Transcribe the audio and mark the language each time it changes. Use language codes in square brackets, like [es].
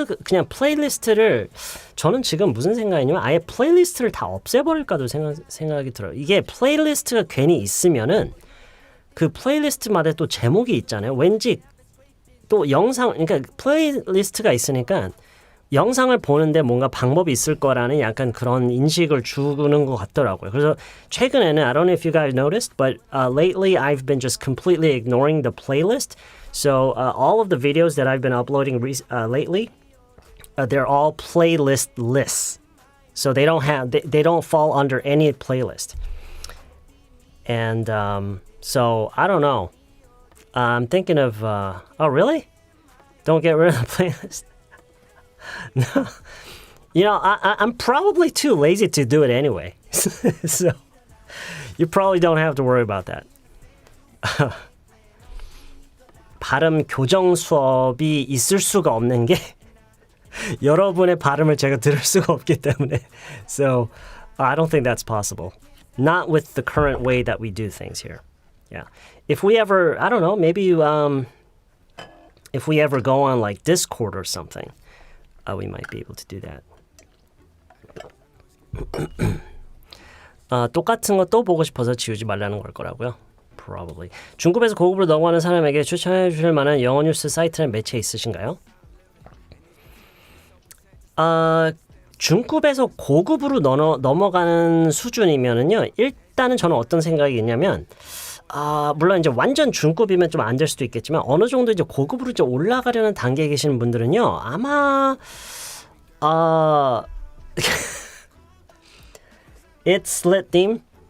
[ko] 그냥 플레이리스트를 저는 지금 무슨 생각이냐면 아예 플레이리스트를 다 없애버릴까도 생각이 들어요. 이게 플레이리스트가 괜히 있으면은 그 플레이리스트마다 또 제목이 있잖아요. 왠지 또 그러니까 플레이리스트가 있으니까 영상을 보는데 뭔가 방법이 있을 거라는 약간 그런 인식을 주는 것 같더라고요. 그래서 최근에는 [en] I don't know if you guys noticed, but lately I've been just completely ignoring the playlist. So all of the videos that I've been uploading lately, they're all playlist lists. So they don't fall under any playlist. And so I don't know. I'm thinking of oh really? Don't get rid of the playlist. No, I'm probably too lazy to do it anyway. So you probably don't have to worry about that. [ko] 발음 교정 수업이 있을 수가 없는 게 여러분의 발음을 제가 들을 수가 없기 때문에. [en] So I don't think that's possible. Not with the current way that we do things here. Yeah. If we ever, I don't know, maybe if we ever go on like Discord or something, we might be able to do that. [ko] 똑같은 거 또 보고 싶어서 지우지 말라는 걸 거라고요. [en] Probably. [ko] 중급에서 고급으로 넘어가는 사람에게 추천해 주실 만한 영어 뉴스 사이트나 매체 있으신가요? 중급에서 고급으로 넘어가는 수준이면은요. 일단은 저는 어떤 생각이 있냐면 물론 이제 완전 중급이면 좀 안 될 수도 있겠지만 어느 정도 이제 고급으로 이제 올라가려는 단계에 계시는 분들은요. 아마 [en] It's lit theme?